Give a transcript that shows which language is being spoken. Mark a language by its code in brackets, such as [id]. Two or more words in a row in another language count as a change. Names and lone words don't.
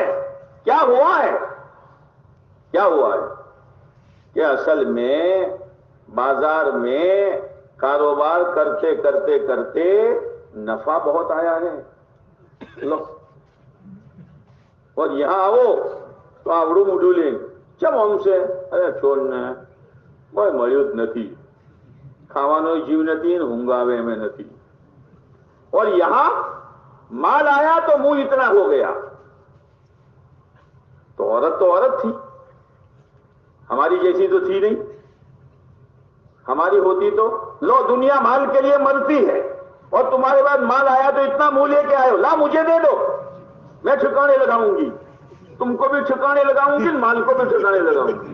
[ur] کیا ہوا ہے کہ اصل میں بازار میں کاروبار کرتے کرتے کرتے نفع بہت آیا ہے لو، اور یہاں آؤ تو [gu] આવડું મોઢું લઈ ચમ આમ છે, અરે છોડ ને કોઈ મળ્યું જ નથી, ખાવાનો જીવ નથી ને ઊંઘ આવે એમ નથી, [ur] اور یہاں مال آیا تو منہ اتنا ہو گیا۔ تو عورت تھی، ہماری جیسی تو تھی نہیں، ہماری ہوتی تو لو دنیا مال کے لیے مرتی ہے، اور تمہارے بعد مال آیا تو اتنا منہ لے کے آئے ہو، لا مجھے دے دو میں ٹھکانے لگاؤں گی، تم کو بھی ٹھکانے لگاؤں گی، مال کو بھی ٹھکانے لگاؤں گی۔